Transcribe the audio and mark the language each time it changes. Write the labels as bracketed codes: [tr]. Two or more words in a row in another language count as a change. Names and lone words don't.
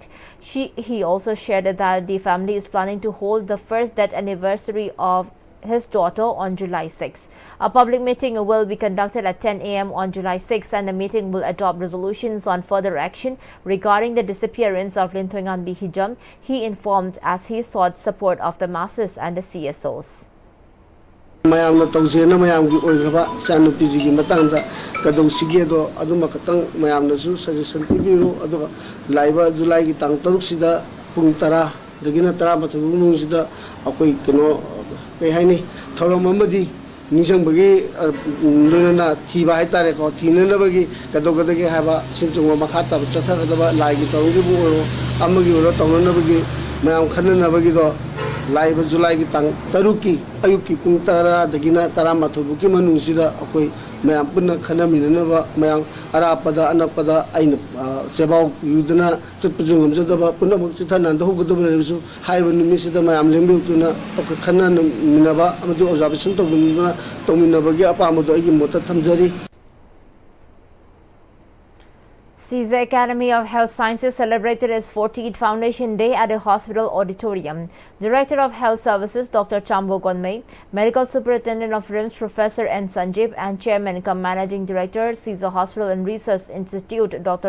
[en] He also shared that the family is planning to hold the first death anniversary of his daughter on July 6. A public meeting will be conducted at 10 a.m. on July 6, and the meeting will adopt resolutions on further action regarding the disappearance of Linthoinganbi Hijam, he informed as he sought support of the masses and the CSOs. [mni] mayamna tawjena mayam gi oigraba chanu pg gi matangda kadau sige do aduma katang mayamna su suggestion pibiru aduga laiba july gi tang taruk sida pung tara dagina tara matulung sida akoi keno kai haini thorom amadi nisang bagi nuna thiba hai tare ko thina bagi kadau kadagi haba sinchung makhata chatha kadaba lai gi tawgi bu oro amagi oro tawna bagi mayam khanna bagi do ꯂꯥꯏꯕ ꯖꯨꯂꯥꯏꯒꯤ ꯇꯥꯡ 6ꯀꯤ ꯑꯌꯨꯛꯀꯤ ꯄꯨꯡ 10ꯗꯒꯤꯅ 12ꯐꯥꯎꯒꯤ ꯃꯅꯨꯡꯁꯤꯗ ꯑꯩꯈꯣꯏ ꯃꯌꯥꯝ ꯄꯨꯟꯅ ꯈꯟꯅꯃꯤꯟꯅꯅꯕ ꯃꯌꯥꯝ ꯑꯔꯥꯞꯄꯗ ꯑꯅꯛꯄꯗ ꯑꯩꯅ ꯆꯦꯕꯥꯎ ꯌꯨꯗꯅ ꯆꯠꯄꯁꯨ ꯉꯝꯖꯗꯕ ꯄꯨꯝꯅꯃꯛ ꯆꯤꯊꯅꯍꯧꯒꯗꯕ ꯂꯩꯔꯕꯁꯨ ꯍꯥꯏꯔꯤꯕ ꯅꯨꯃꯤꯠꯁꯤꯗ ꯃꯌꯥꯝ ꯂꯦꯡꯕꯤꯔꯛꯇꯨꯅ ꯑꯩꯈꯣꯏ ꯈꯟꯅꯃꯤꯟꯅꯕ ꯑꯃꯗꯤ ꯑꯣꯕꯖꯥꯔꯕꯦꯁꯟ ꯇꯧꯃꯤꯟꯅꯕꯒꯤ ꯑꯄꯥꯝꯕꯗꯣ ꯑꯩꯒꯤ ꯃꯣꯠꯇ ꯊꯝꯖꯔꯤ. [en] CISA Academy of Health Sciences celebrated its 14th Foundation Day at a hospital auditorium. Director of Health Services Dr. Chambo Gonmei, Medical Superintendent of RIMS Professor N. Sanjeev and Chairman cum Managing Director CISA Hospital and Research Institute Dr.